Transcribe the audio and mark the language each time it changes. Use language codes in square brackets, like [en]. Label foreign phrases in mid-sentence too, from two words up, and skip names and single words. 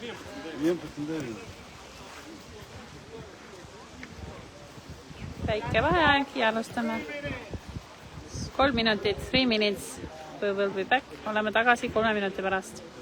[et] Väike vaheaeg ja alustame. [en] 3 minutit, 3 minutes. We will be back. [et] Oleme tagasi 3 minuti pärast.